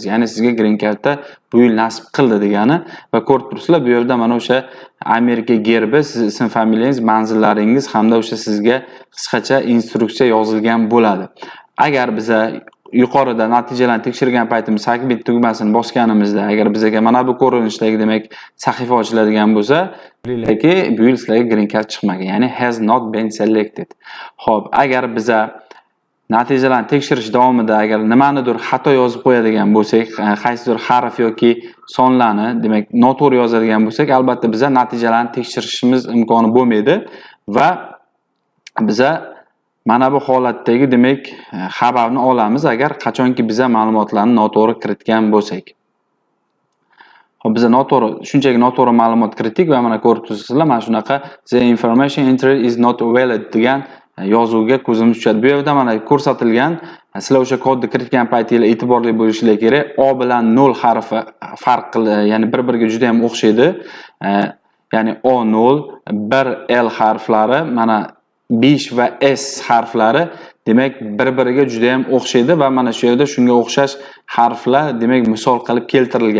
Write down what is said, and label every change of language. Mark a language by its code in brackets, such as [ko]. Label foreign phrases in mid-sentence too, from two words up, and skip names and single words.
[uz] Ya'ni sizga Green Card'da bu yil nasib qildi degani va ko'rib turibsizlar, bu yerda mana o'sha Amerika gerbi, siz ism familiyangiz, manzillaringiz hamda o'sha sizga qisqacha instruksiya yozilgan bo'ladi. Agar biza yuqorida natijalarni tekshirgan paytimiz submit tugmasini bosganimizda agar bizaga mana bu ko'rinishdagi demak sahifa ochiladigan bo'lsa, bilinglarki, bu yil sizlarga Green Card chiqmagan, ya'ni [en] has not been selected. [uz] Xo'p, agar biza natijalarni tekshirish davomida agar nimanidir xato yozib qo'yadigan bo'lsak, qaysidir harf yoki sonlarni demak noto'g'ri yozadigan bo'lsak, albatta biza natijalarni tekshirishimiz imkoni bo'lmaydi va biza mana bu holatdagi demak xabarni olamiz agar qachonki biza ma'lumotlarni noto'g'ri kiritgan bo'lsak. Xo'p, biz shunchaki noto'g'ri ma'lumot kiritdik va mana ko'rib turibsizlar, mana shunaqa [en] the information entered is not valid [uz] degan yozuvga ko'zimiz tushadi. Bu yerda mana ko'rsatilgan, sizlar o'sha kodni kiritgan paytingizda e'tiborli bo'lishingiz kerak. O bilan 0 harfi farq qiladi, ya'ni bir-biriga juda ham o'xshaydi. Ya'ni O0, 1L harflari mana 5 va S harflari demak bir-biriga juda ham o'xshaydi va mana shu yerda shunga o'xshash harflar demak misol qilib keltirilgan.